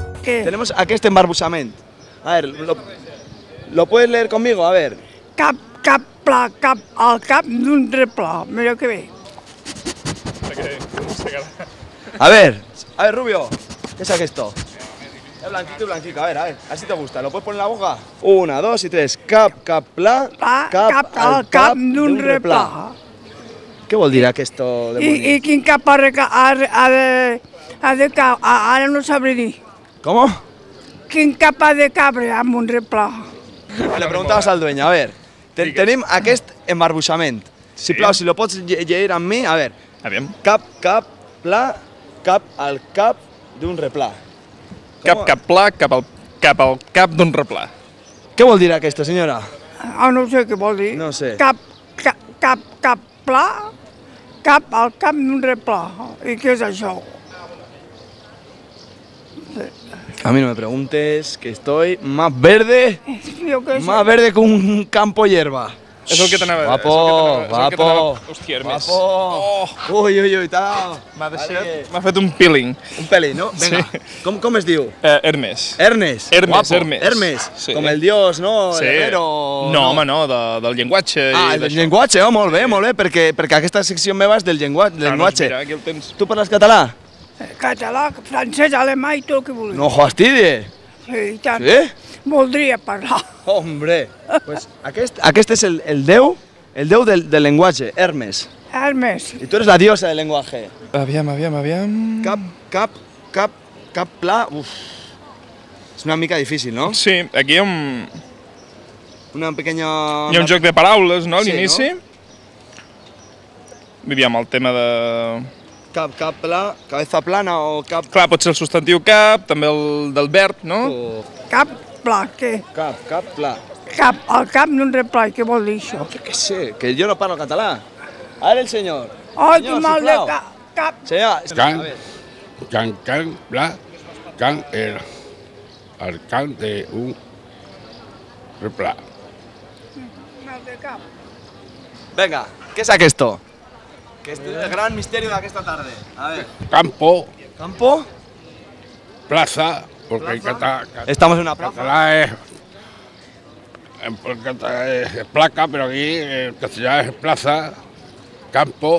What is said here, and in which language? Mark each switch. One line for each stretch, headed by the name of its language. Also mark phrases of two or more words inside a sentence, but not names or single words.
Spanish: ¿Qué? Tenemos
Catalan: aquest embarbusament.
Spanish: A ver, ¿lo puedes leer conmigo? A ver.
Catalan: Cap, pla, cap, al cap d'un replà. Mira que bé.
Spanish: A ver, Rubio, ¿qué es esto? Es blanquito, a ver, así te gusta. ¿Lo puedes poner en la boca? 1, 2 y 3.
Catalan: Cap, pla, Cap, al cap d'un replà. Què vol dir esto de I quin cap ha de cabre? Ara no sabré dir.
Spanish: ¿Cómo?
Catalan: Quin cap ha de cabre amb un replà?
Spanish: Le preguntabas al dueño, a ver.
Catalan: Tenim aquest embarbusament. Sisplau, si lo pots llegir amb mi,
Spanish: a ver.
Catalan: Aviam. Cap, pla, cap al cap d'un replà. Cap pla, cap al cap d'un replà. Què vol dir aquesta, senyora? No sé què vol dir. No sé. Cap pla, cap al cap d'un replà. I què és això?
Spanish: A mí no me preguntes, que estoy más verde Más que un campo de hierba.
Catalan: És el que t'anava a dir.
Spanish: Guapo.
Catalan: Hòstia, Hermes. Guapo. Ui, tal. M'ha fet un peeling.
Spanish: Un peli, ¿no? Venga. Sí.
Catalan: Com es diu? Hermes. Ernest. Hermes,
Spanish: Guapo.
Catalan: Hermes. Sí. Com el dios, no? Sí.
Spanish: El herrero.
Catalan: No, home, no, del llenguatge. Ah, del llenguatge, molt bé, perquè aquesta secció meva és del llenguatge. Mira, aquí el tens. Tu parles català? Català, francès, alemany i tot el que vulguis.
Spanish: No fastidie.
Catalan: Sí, i tant. Sí? Voldria parlar.
Spanish: Hombre, pues
Catalan: aquest és el déu del llenguatge, Hermes. Hermes. I tu
Spanish: eres la diosa del lenguaje.
Catalan: Aviam. Cap pla, uf. És una mica difícil, no? Sí, aquí hi ha
Spanish: Una pequeña...
Catalan: hi ha un joc de paraules, no, a Sí, l'inici. Aviam, el tema de... Cap pla,
Spanish: cabeza plana
Catalan: o cap... Clar, pot ser el substantiu cap, també el del verb, no? Cap pla, què? Cap pla. Cap, al cap d'un replà, què vol dir això?
Spanish: Yo qué sé, que yo no
Catalan: parlo català.
Spanish: A ver el señor.
Catalan: Ai, Senyor, que mal de sisplau. cap.
Spanish: Señor, Can, bla, can, al can de un replà.
Catalan: Mal de cap.
Spanish: venga, ¿qué es esto? Que este es el gran misterio de esta tarde. A ver. Campo, ¿Campo? plaza, porque en Estamos en una plaza. catalán es placa, pero aquí en castellano es plaza, campo,